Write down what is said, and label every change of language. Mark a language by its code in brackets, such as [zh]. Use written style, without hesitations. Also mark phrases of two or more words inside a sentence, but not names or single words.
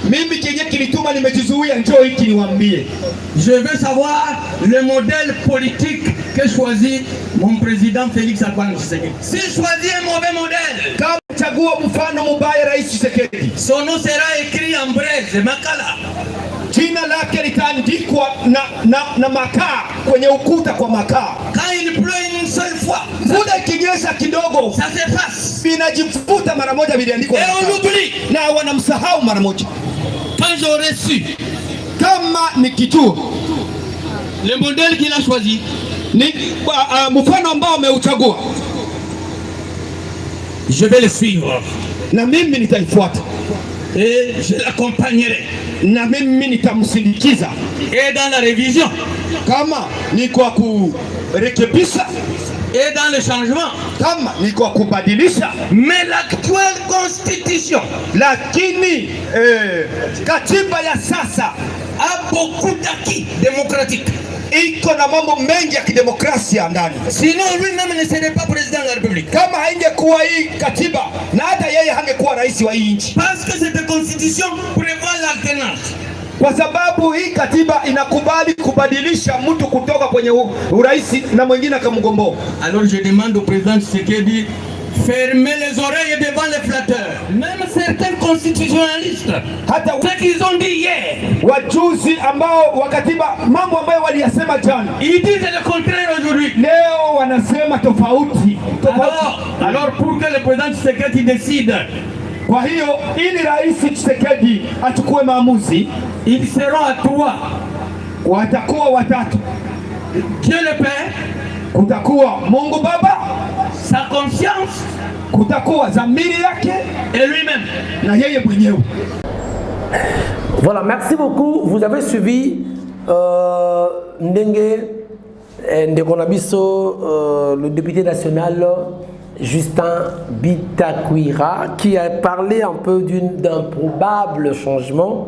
[fr] Je veux savoir le modèle politique que choisit mon président Félix Antoine Tshisekedi. S'il choisit un mauvais modèle, son nom sera écrit en braise, [sw] Makala. Jina lake litaandikwa na makaa kwenye ukuta kwa makaa. [fr] Quand il pleut une seule fois, [sw] muda ikinyesha kidogo, [fr] ça s'efface. [sw] Vinajifuta mara moja, viliandikwa [fr] et on oublie, [sw] na wanamsahau mara moja. [fr] Quand j'aurais su [sw] kama nikijua [fr] le modèle qu'il a choisi, [sw] ni mfano ambao ameuchagua, [fr] je vais le suivre [sw] na mimi nitaifuata [fr] et je l'accompagnerai. [sw] Na mimi nitamsindikiza. [fr] Et dans la révision, [sw] kama ni kwa kurekebisha, [fr] et dans le changement, [sw] kama ni kwa kubadilisha. [fr] Mais l'actuelle constitution, [sw] lakini katiba ya sasa [fr] a beaucoup d'acquis démocratiques. [sw] iko na mambo mengi ya kidemokrasia ndani. [fr] Sinon lui-même ne serait pas président de la République. [sw] Kama haingekuwa hii katiba na hata yeye hangekuwa rais wa hii nchi. [fr] Parce que cette constitution prévoit l'alternance. [sw] Kwa sababu hii katiba inakubali kubadilisha mtu kutoka kwenye urais na mwingine akamgomboa. [fr] Alors je demande au président Tshisekedi fermer les oreilles devant les flatteurs. Même certains constitutionnalistes, hata ce qu'ils ont dit hier, [sw] wajuzi ambao wa katiba mambo ambayo waliyasema jana, [fr] ils disent le contraire aujourd'hui. [sw] Leo wanasema tofauti. [fr] Alors pour que le président Tshisekedi décide, [sw] kwa hiyo ili rais Tshisekedi achukue maamuzi, [fr] ils seront à 3. [sw] Watakuwa watatu. [fr] Dieu le Père, [sw] kutakuwa Mungu Baba, [fr] sa conscience, [sw] kutakuwa dhamiri yake, [fr] et lui-même, [sw] na yeye mwenyewe. [fr] Voilà, merci beaucoup. Vous avez suivi Ndenge Ndekonabiso, le député national Justin Bitakwira, qui a parlé un peu d'un probable changement.